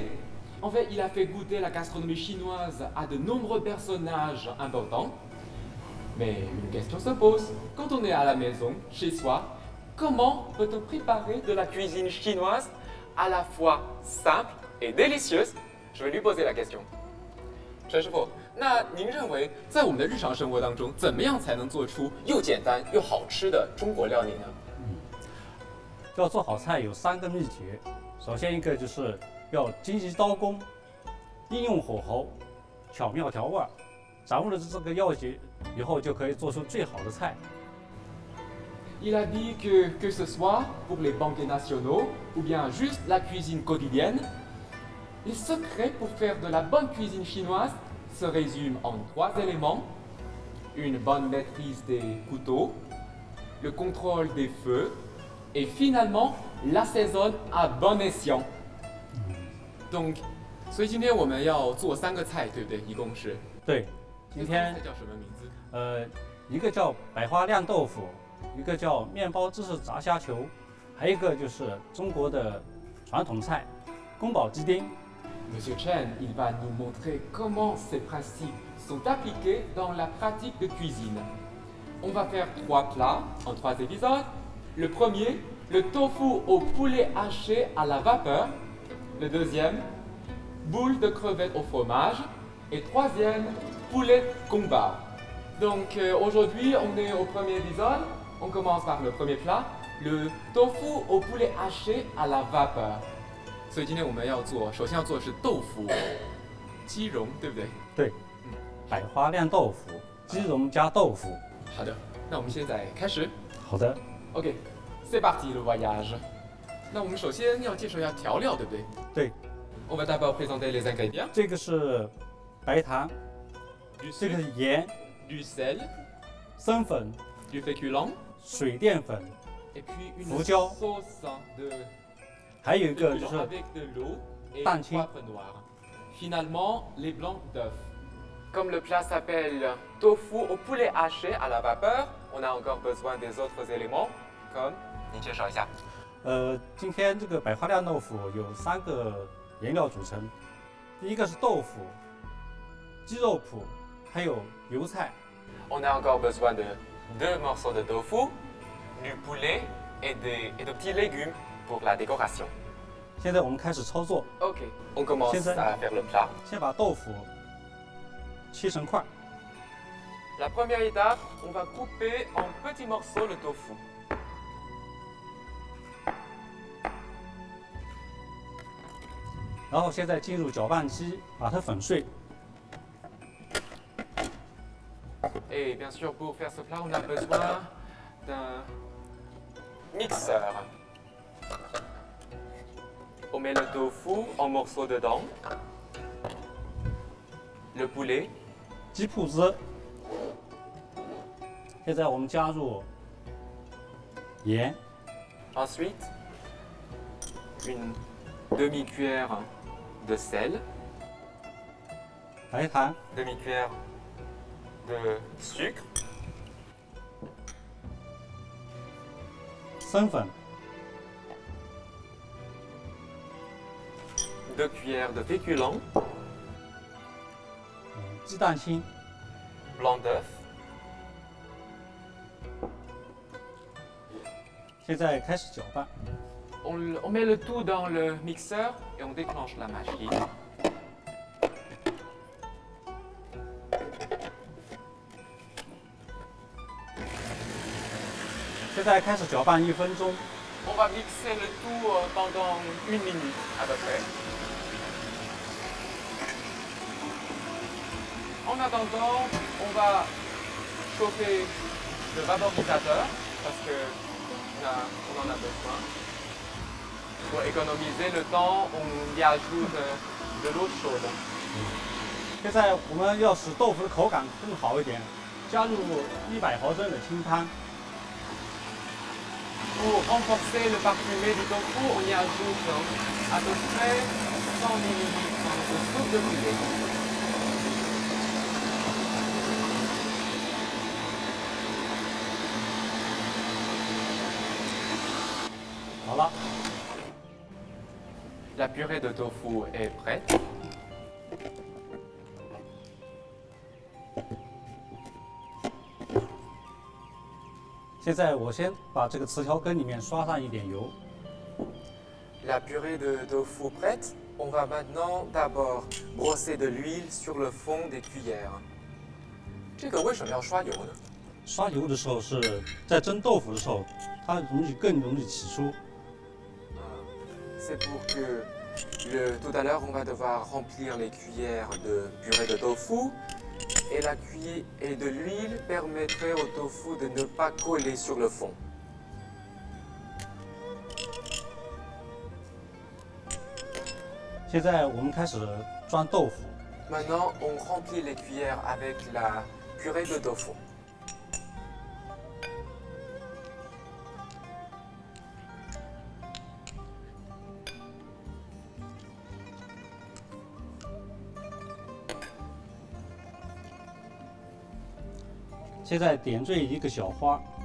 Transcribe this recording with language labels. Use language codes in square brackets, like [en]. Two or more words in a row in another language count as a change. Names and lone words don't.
[fr] En fait, il a fait goûter la gastronomie chinoise à de nombreux personnages importants. Mais une question se pose, quand on est à la maison, chez soi, comment peut-on préparer de la cuisine chinoise à la fois simple et délicieuse? Je vais lui poser la question. [zh] 陈师傅，那您认为在我们的日常生活当中，怎么样才能做出又简单又好吃的中国料理呢？要做好菜有3个秘诀。首先一个就是要精细刀工，应用火候，巧妙调味，掌握了这个要诀以后，就可以做出最好的菜。 [fr] Il a dit que ce soit pour les banquets nationaux ou bien juste la cuisine quotidienne, les secrets pour faire de la bonne cuisine chinoise se résument en 3 éléments. Une bonne maîtrise des couteaux, le contrôle des feux et finalement l'assaisonne à bon escient. Donc, [zh] 所以今天我们要做3个菜，对不对？一共是。对，今天这3个菜叫什么名字？一个叫百花酿豆腐，一个叫面包芝士炸虾球，还有一个就是中国的传统菜宫保鸡丁。 [fr] Monsieur Chen, il va nous montrer comment ces principes sont appliqués dans la pratique de cuisine. On va faire 3 plats en 3 épisodes. Le premier, le tofu au poulet haché à la vapeur. Le deuxième, boule de crevettes au fromage. Et troisième, poulet gongba. Donc aujourd'hui, on est au premier épisode. On commence par le premier plat, le tofu au poulet haché à la vapeur. [zh] 所以今天我们要做，首先要做的是豆腐鸡蓉，对不对？对，百花酿豆腐，鸡蓉加豆腐。好的，那我们现在开始。好的。 [fr] OK, c'est parti le voyage. [zh] 那我们首先要介绍一下调料，对不对？对。 [fr] On va d'abord présenter les ingrédients. [zh] 这个是白糖，这个是盐、 [fr] du sel, [zh] 生粉、 [fr] du féculent, [zh] 水淀粉， [fr] et puis une [zh] 胡椒， [fr] sauce de [zh] 还有一个就 [fr] féculent [zh] 是 [fr] avec de l'eau et [zh] 蛋 [fr] du [zh] 清。 [fr] poivre noir. Finalement, les blancs d'œufs. Comme le plat s'appelle tofu au poulet haché à la vapeur, on a encore besoin des autres éléments, comme [zh] 你介绍一下。今天这个百花酿豆腐有3个原料组成，第一个是豆腐、鸡肉脯，还有油菜。 [fr] On a encore besoin de 2 morceaux de tofu, du poulet et de petits légumes pour la décoration. [zh] 现在我们开始操作， [fr] Ok, on commence C'est ça. à faire le plat. [zh] 先把豆腐切成块， [fr] La première étape, on va couper en petits morceaux le tofu. 然后现在进入搅拌机，把它粉碎。 Et bien sûr, pour faire ce plat, on a besoin d'un mixeur. On met le tofu en morceaux dedans, le poulet, [zh] 鸡脯汁。现在我们加入盐、 [fr] ensuite une demi-cuillère de sel, [zh] 白糖、 [fr] demi-cuillère de sucre, [zh] 生粉、 [fr] 2 cuillères de féculents, [zh] 鸡蛋清。 [fr] blanc d'œuf, [zh] 现在开始搅拌， [fr] on met le tout dans le mixeur et on déclenche la machine. [zh] 现在开始搅拌1分钟。 [fr] On va mixer le tout pendant 1 minute à peu près. En attendant, on va chauffer le vaporisateur parce qu'on en a besoin. Pour économiser le temps, on y ajoute de l'eau chaude. [zh] 现在我们要使豆腐的口感更好一点，加入100毫升的清汤。 [fr] Pour renforcer le parfumé du tofu, on y ajoute à peu près 100 ml de soupe de poulet. [zh] 好了， [fr] La purée de tofu est prête. [zh] 现在我先把这个瓷条羹里面刷上一点油， [fr] La purée de tofu prête, on va maintenant d'abord brosser de l'huile sur le fond des cuillères. [zh] 这个为什么要刷油呢？刷油的时候是在蒸豆腐的时候，它更容易起出。 [fr] C'est pour que tout à l'heure on va devoir remplir les cuillères de purée de tofu et et de l'huile permettrait au tofu de ne pas coller sur le fond. [zh] 现在我们开始装豆腐， [fr] Maintenant on remplit les cuillères avec la purée de tofu. [zh] 现在点缀一个小花，